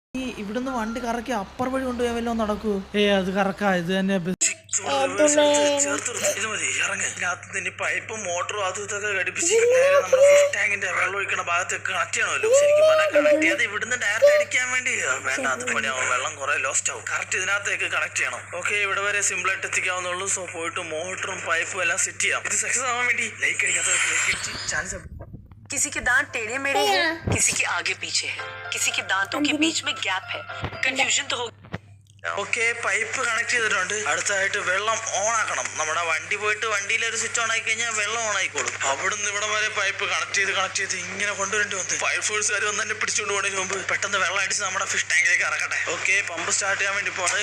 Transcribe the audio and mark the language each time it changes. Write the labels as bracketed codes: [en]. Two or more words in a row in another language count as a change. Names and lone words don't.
[ml] ഇവിടുന്ന് വണ്ടി കറക്കി അപ്പർ വഴി കൊണ്ടുപോയാൽ വല്ലോ നടക്കൂ. അത് കറക്കാ, ഇത് തന്നെ പൈപ്പും മോട്ടറും അതും ഇതൊക്കെ ഘടിപ്പിച്ച് നമ്മുടെ [en] fish tankinte [ml] വെള്ളം ഒഴിക്കണ ഭാഗത്തേക്ക് കണക്ട് ചെയ്യണമല്ലോ. ശരിക്കും കണക്ട് ചെയ്ത് ഇവിടുന്ന് ഡയറക്റ്റ് അടിക്കാൻ വേണ്ടി വേണ്ട, അത് പണിയാവും, വെള്ളം കുറെ ലോസ്റ്റ് ആവും. കറക്റ്റ് ഇതിനകത്തേക്ക് കണക്ട് ചെയ്യണം. ഓക്കെ, ഇവിടെ വരെ സിമ്പിൾ ആയിട്ട് എത്തിക്കാവുന്നുള്ളൂ. സോ പോയിട്ട് മോട്ടറും പൈപ്പും എല്ലാം സെറ്റ് ചെയ്യാം. ഇത് സക്സസ് ആവാൻ വേണ്ടി ലൈക്ക് അടിക്കാത്തവർക്ക് ലൈക്ക് അടിച്ച് ചാൻസ്. [hi] किसी के दांत टेढ़े मेढ़े हैं, किसी के आगे पीछे है, किसी के दांतों के बीच में गैप है. कंफ्यूजन तो होगी. [ml] ഓക്കെ, പൈപ്പ് കണക്ട് ചെയ്തിട്ടുണ്ട്. അടുത്തായിട്ട് വെള്ളം ഓൺ ആക്കണം. നമ്മുടെ വണ്ടി പോയിട്ട് വണ്ടിയിൽ ഒരു [en] switch on [ml] ആയി കഴിഞ്ഞാൽ വെള്ളം ഓൺ ആയിക്കോളും. അവിടുന്ന് ഇവിടെ വരെ പൈപ്പ് കണക്ട് ചെയ്ത് ഇങ്ങനെ കൊണ്ടുവരേണ്ടി വന്നു. [en] fire forcekaar [ml] വന്ന് തന്നെ പിടിച്ചുകൊണ്ട് പോകുന്നതിന് മുമ്പ് പെട്ടെന്ന് വെള്ളം അടിച്ച് നമ്മുടെ [en] fish tankilekku [ml] ഇറക്കട്ടെ. ഓക്കെ, [en] pump start [ml] ചെയ്യാൻ വേണ്ടി പോവാണ്.